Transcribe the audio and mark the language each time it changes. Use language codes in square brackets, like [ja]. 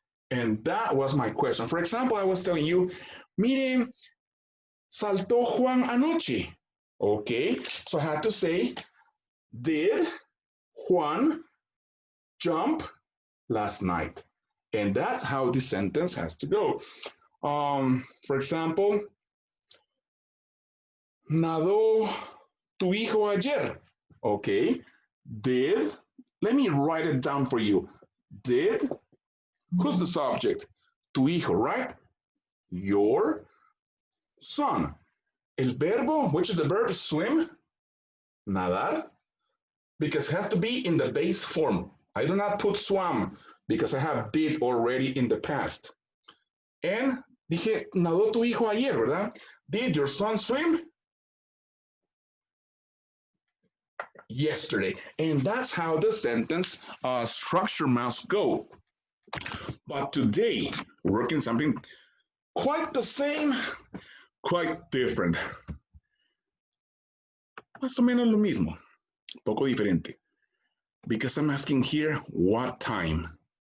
[en] And that was my question. For example, I was telling you, [es] mire, saltó Juan anoche. [en] Okay? So I had to say, did Juan jump last night? And that's how the sentence has to go. For example, [es] nadó tu hijo ayer. [en] Okay, did, let me write it down for you. Did, who's the subject? [es] Tu hijo, [en] right? Your son. [es] El verbo, [en] which is the verb, swim, nadar, because it has to be in the base form. I do not put swam because I have did already in the past. And [es] dije, nadó tu hijo ayer, ¿verdad? [en] Did your son swim? Yesterday. And that's how the sentence structure must go. But today, we're working something quite the same, quite different. [es] Más o menos lo mismo, poco diferente. [en] Because I'm asking here, what time?